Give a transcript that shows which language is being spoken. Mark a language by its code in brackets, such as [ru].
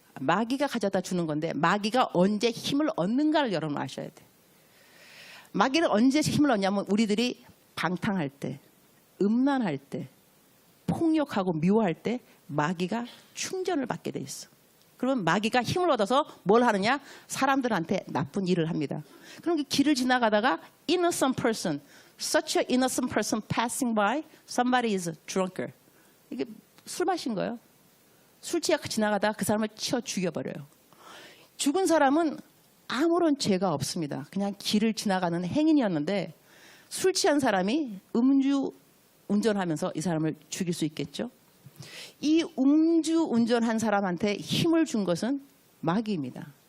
[ko] 마귀가 가져다 주는 건데 마귀가 언제 힘을 얻는가를 여러분 아셔야 돼. 마귀는 언제 힘을 얻냐면 우리들이 방탕할 때, 음란할 때, 폭력하고 미워할 때 마귀가 충전을 받게 돼 있어. 그러면 마귀가 힘을 얻어서 뭘 하느냐? 사람들한테 나쁜 일을 합니다. 그럼 그 길을 지나가다가 [en] innocent person, such a innocent person passing by, somebody is a drunkard. [ko] 이게 술 마신 거예요. 술 취하고 지나가다가 그 사람을 치어 죽여버려요. 죽은 사람은 아무런 죄가 없습니다. 그냥 길을 지나가는 행인이었는데 술 취한 사람이 음주 운전하면서 이 사람을 죽일 수 있겠죠. 이 음주 운전한 사람한테 힘을 준 것은 마귀입니다.